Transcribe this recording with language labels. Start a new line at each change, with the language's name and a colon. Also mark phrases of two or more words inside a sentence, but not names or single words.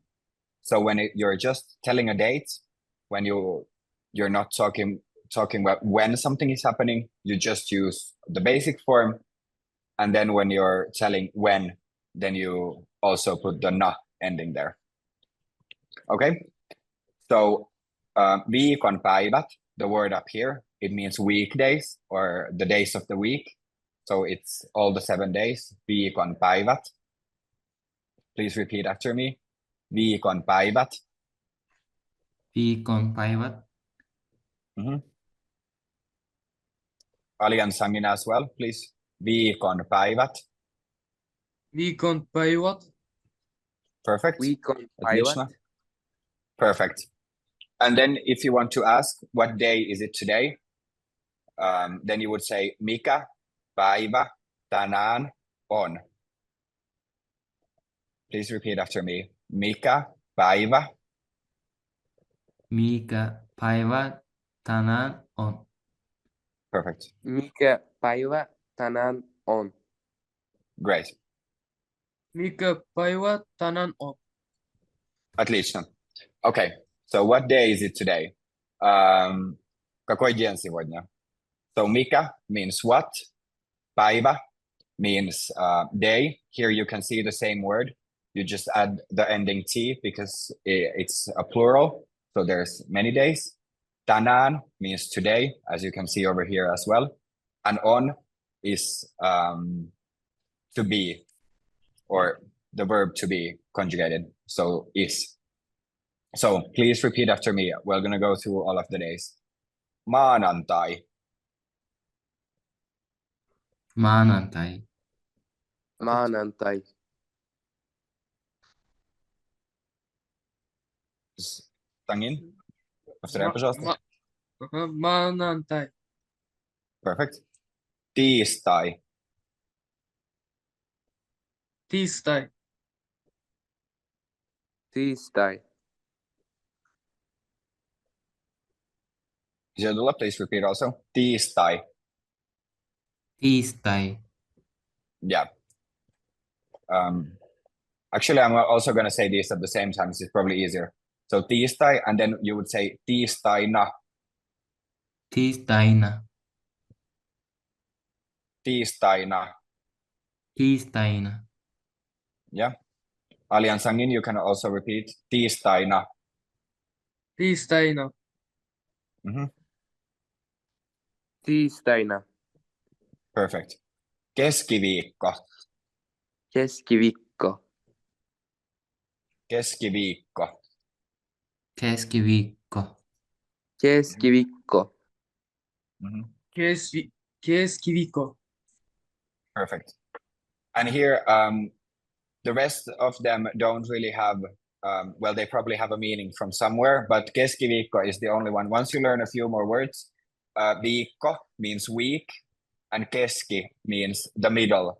English: So when you're just telling a date, when you're not talking about when something is happening, you just use the basic form. And then when you're telling when, then you also put the na ending there. Okay, so
Finnish: viikon päivät,
English: the word up here, it means weekdays or the days of the week. So it's all the 7 days,
Finnish: viikon päivät.
English: Please repeat after me.
Finnish: Viikon päivät. Viikon päivät.
English: Alian Sangin as well, please.
Finnish: Viikon päivät. Viikon päivät.
English: Perfect.
Finnish: Viikon
Russian: Отлично.
Finnish: päivät.
English: Perfect. And then if you want to ask what day is it today, then you would say
Finnish: mikä päivä tänään on.
English: Please repeat after me.
Finnish: Mikä päivä Mikä päivä tänään on?
English: Perfect.
Finnish: Mikä päivä tänään on?
English: Great.
Finnish: Mikä päivä tänään on?
Russian: Отлично.
English: Okay. So what day is it today?
Russian: Какой день сегодня?
English: So mikä means what. Päivä means day. Here you can see the same word. You just add the ending T because it's a plural. So there's many days. Tänään means today, as you can see over here as well. And on is to be, or the verb to be conjugated. So is. So please repeat after me. We're going to go through all of the days.
Finnish: Maanantai. Maanantai. Maanantai. Tangin.
Russian: Повторяй, пожалуйста.
Finnish: Maanantai.
English: Perfect. Tiistai.
Finnish: Tiistai. Tiistai.
English: Jodula, please repeat also.
Finnish: Tiistai. Tiistai.
English: Yeah. Actually, I'm also going to say these at the same time. It's probably easier. So tiistai, and then you would say tiistaina.
Finnish: Tiistaina. Tiistaina. Tiistaina.
English: Yeah. Alian Sangin, you can also repeat tiistaina.
Finnish: Tiistaina. Tiistaina.
English: Perfect. Keskiviikko.
Finnish: Keskiviikko. Keskiviikko. Keskiviikko. Keskiviikko. Keskiviikko.
English: Perfect. And here, the rest of them don't really have, well, they probably have a meaning from somewhere, but keskiviikko is the only one. Once you learn a few more words, viikko means week, and keski means the middle.